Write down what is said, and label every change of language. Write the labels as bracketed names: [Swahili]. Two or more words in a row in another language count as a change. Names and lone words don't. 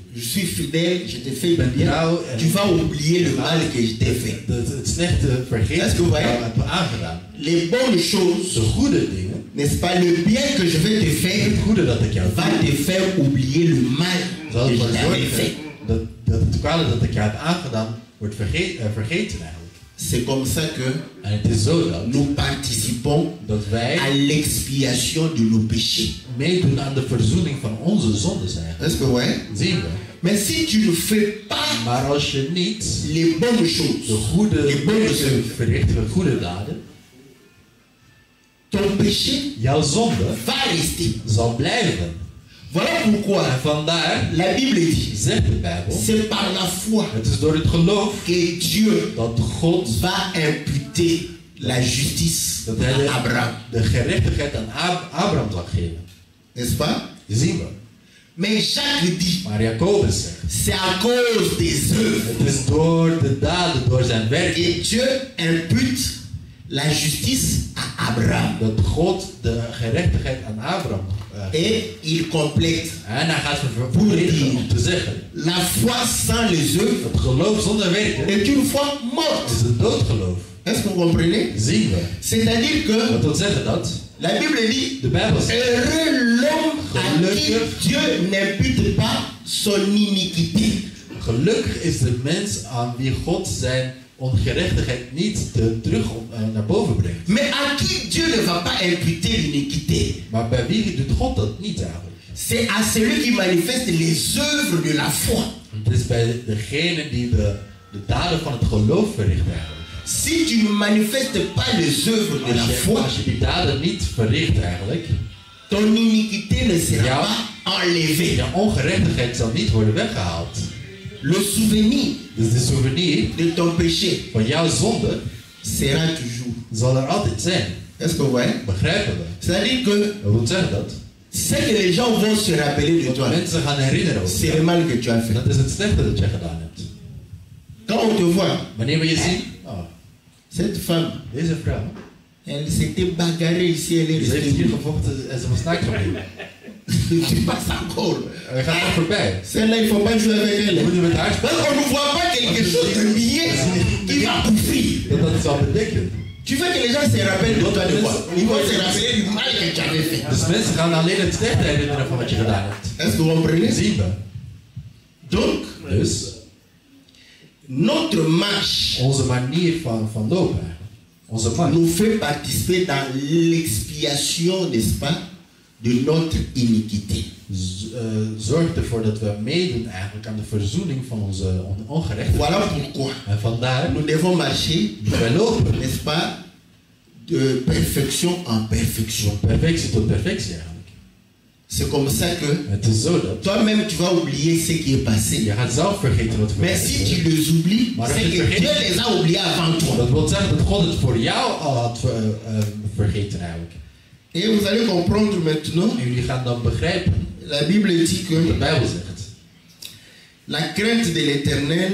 [French] Je suis fidèle, je te fais du [Dutch] Ben [French] bien. [Dutch] trouw en [French] Tu vas oublier le mal que je t'ai fait. [Dutch] het slechte vergeten [French] Est-ce que vous [Dutch] dat ik [French] voyez? [Dutch] jou heb aangedaan. [French] Les bonnes [Dutch] De [French] choses, [Dutch] goede dingen, [French] n'est-ce pas, le bien que je vais te faire, [Dutch] het goede dat ik jou [French] va [Dutch] doe, [French] te faire oublier le mal [Dutch] zal [French] que je [Dutch] ervoor [French] t'avais fait. [Dutch] zorgen dat het kwade dat ik jou heb aangedaan wordt vergeten eigenlijk. [French] C'est comme ça que [Dutch] En het is zo dat, [French] nous participons [Dutch] dat wij [French] à l'expiation de nos péchés. [Dutch] meedoen aan de verzoening van onze zondes eigenlijk. [French] Est-ce que vous voyez? [Dutch] Zien we. [French] Mais si tu ne fais pas [Dutch] Maar als je niet [French] les bonnes [Dutch] de [French] choses, [Dutch] goede [French] les bonnes [Dutch] dingen [French] œuvres, [Dutch] verricht, de goede daden, [French] ton péché [Dutch] jouw zonde [French] va rester. [Dutch] zal blijven. [French] Voilà pourquoi [Dutch] En vandaar [French] la Bible dit, [Dutch] zegt de Bijbel, [French] c'est par la foi [Dutch] het is door het geloof [French] que Dieu [Dutch] dat God [French] va imputer la justice [Dutch] dat hij [French] à Abraham. [Dutch] de gerechtigheid aan Abraham zal geven. [French] N'est-ce pas? [Dutch] Zien we. [French] Mais Jacques dit, [Dutch] Maar Jacobus zegt, [French] c'est à cause des œuvres. [Dutch] het is door de daden, door zijn werk, [French] Et Dieu impute la justice à Abraham. [Dutch] dat God de gerechtigheid aan Abraham geeft. [French] Et il complète. [Dutch] En hij gaat vervolgen om te zeggen, [French] La foi sans les œuvres [Dutch] het geloof zonder werken [French] est une foi morte. [Dutch] is een doodgeloof. [French] Est-ce que vous comprenez? [Dutch] Zien we. [French] C'est-à-dire que [Dutch] Dat wil zeggen dat [French] la Bible dit, [Dutch] de Bijbel zegt, [French] heureux l'homme à qui Dieu n'impute pas son iniquité. [Dutch] gelukkig is de mens aan wie God zijn ongerechtigheid niet naar boven brengt. [French] Mais à qui Dieu ne va pas imputer l'iniquité? [Dutch] Maar bij wie doet God dat niet eigenlijk? [French] C'est à celui qui manifeste les œuvres de la foi. [Dutch] Het is bij degene die de daden van het geloof verricht eigenlijk. [French] Si tu ne manifestes pas les œuvres de la foi, [Dutch] Als je die daden niet verricht eigenlijk, [French] ton iniquité ne sera [Dutch] Ja. [French] pas enlevée. [Dutch] je ongerechtigheid zal niet worden weggehaald. [French] Le souvenir [Dutch] Dus de souvenir [French] de ton péché [Dutch] van jouw zonde [French] sera toujours. [Dutch] zal er altijd zijn. [French] Est-ce que vous voyez? [Dutch] Begrijpen we? [French] C'est-à-dire que [Dutch] Dat wil zeggen dat [French] ce que les gens vont se rappeler de toi, [Dutch] mensen gaan herinneren over [French] c'est le [Dutch] jou. [French] mal que tu as fait. [Dutch] Dat is het slechte dat je gedaan hebt. [French] Quand on te voit, [Dutch] Wanneer we je zien, [French] oh, cette femme, [Dutch] deze vrouw, [French] elle s'était bagarrée ici, elle est [Dutch] ze heeft hier [French] restée. [Dutch] gevochten en ze was naakt gebleven. [French] Tu passes encore. [Dutch] Hij gaat nog voorbij. [French] Celle-là, il ne faut pas jouer avec elle. [Dutch] We moeten met haar [French] Parce [Dutch] spelen. [French] qu'on ne voit pas quelque chose de bien qui va [Dutch] Dat zou betekenen. [French] Tu veux que les gens se rappellent de toi de quoi? Ils vont se rappeler du mal que tu avais fait. [Dutch] Dus mensen gaan alleen het slechte herinneren van wat je gedaan hebt. [French] Est-ce que vous comprenez? [Dutch] Zien we. [French] Donc, [Dutch] Dus [French] notre marche [Dutch] onze manier van lopen, onze markt, [French] nous fait participer dans l'expiation, n'est-ce pas, de notre iniquité. [Dutch] zorgt ervoor dat we meedoen eigenlijk aan de verzoening van onze ongerechtigheid. [French] Voilà pourquoi [Dutch] En vandaar [French] nous devons marcher, [Dutch] wij lopen [French] n'est-ce pas, de perfection en perfection. [Dutch] perfectie tot perfectie eigenlijk. [French] C'est comme ça que [Dutch] Het is zo dat [French] toi-même tu vas oublier ce qui est passé. [Dutch] je gaat zelf vergeten wat [French] Mais [Dutch] gebeurd [French] si [Dutch] is. [French] tu les oublies, [Dutch] Maar [French] c'est [Dutch] als je [French] que [Dutch] het [French] Dieu [Dutch] vergeet- [French] les a oubliés avant toi. [Dutch] Dat wil zeggen dat God het voor jou al had vergeten eigenlijk. [French] Et vous allez comprendre maintenant, [Dutch] En jullie gaan dan begrijpen, [French] la Bible dit [Dutch] de [French] que [Dutch] Bijbel zegt, [French] la crainte de l'Éternel